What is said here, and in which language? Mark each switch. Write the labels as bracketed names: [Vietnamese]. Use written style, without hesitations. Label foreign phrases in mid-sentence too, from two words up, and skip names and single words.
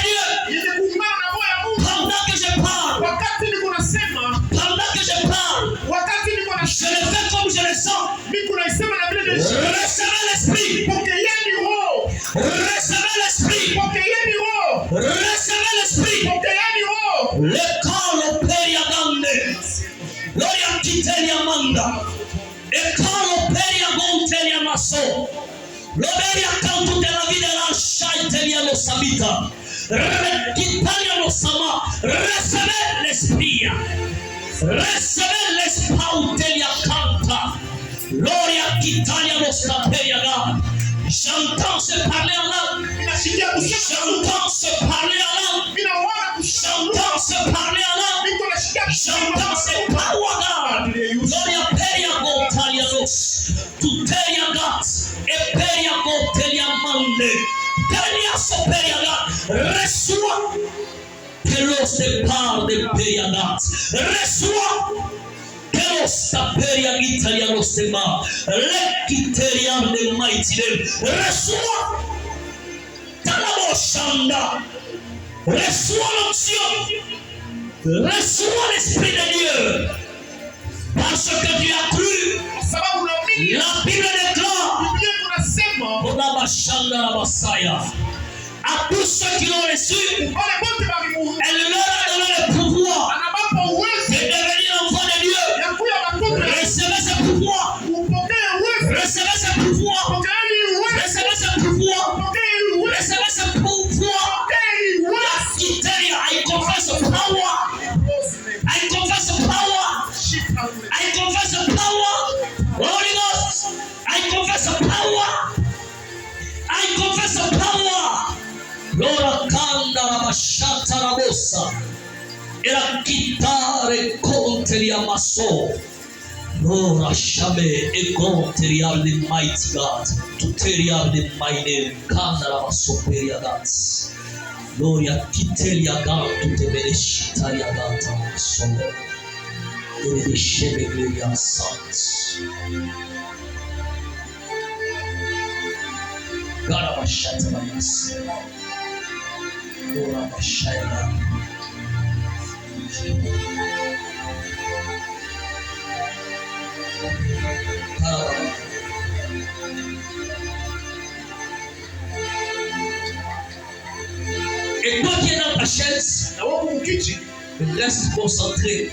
[French] Pendant que je parle, je le fais comme je le sens. Recevez l'Esprit. Recevez l'Esprit. Recevez l'Esprit. Le corps opéria grande. Gloria Kiteria Manda. E caro peria gonteria maso. Loberia canto de la vida la shaiteria lo sabita. Kitaria lo sama. Recevez l'Esprit. Recevez l'Esprit canta. Gloria Kitaria lo saperia ga. J'entends se parler en langue. J'entends se parler en langue. J'entends se parler en langue. J'entends se parler en langue. Gloria peria gontalia los. Tuteria gat. E peria gontelia mande. Peria soperia gat. Reçois que l'os de part de peria gat. Reçois que Eros Taperia Italiano Sema, Lekitelian de [English] Mighty Name, [French] reçois Talabo Shanda, reçois l'onction, reçois l'Esprit de Dieu, parce que tu as cru. La Bible déclare à tous ceux qui l'ont reçu, elle leur a donné le pouvoir de devenir enfants de Dieu. Recevez ce pouvoir. Recevez ce pouvoir. Recevez ce pouvoir. Recevez ce pouvoir. [English] I confess the power. I confess the power. I confess the power. Holy Ghost. I confess the power. I confess the power. Lora kanda la mashata la bossa. Era kitare contri amaso. Lora shame e contri al the mighty God. Tuteria the mighty kanda la masoperia dance. Gloria kitelia God to the beneshitaria gata so. Ele de shebe gloria sons. God of a shattermas. Lord of a shadow. [French] Et toi qui es dans ta chaise, reste concentré.